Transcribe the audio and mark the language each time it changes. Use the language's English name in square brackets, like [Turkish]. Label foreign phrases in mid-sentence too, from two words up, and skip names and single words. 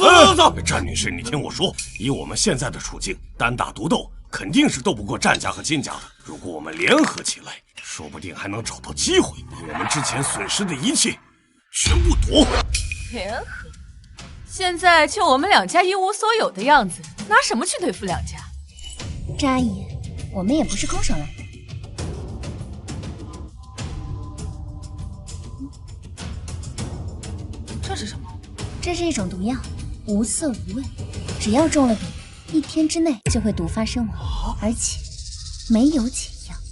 [Chinese] 戰女士，你聽我說，以我们現在的處境，單打獨鬥肯定是鬥不過戰家和金家的。如果我們聯合起來，說不定還能找到機會，把我們之前損失的一切全部奪回。聯合？現在就我們兩家一無所有的樣子，拿什麼去對付兩家？戰阿姨，我們也不是空手來的。這是什麼？這是一種毒藥，無色無味，只要中了毒，1天之內就會毒發身亡，而且沒有解藥。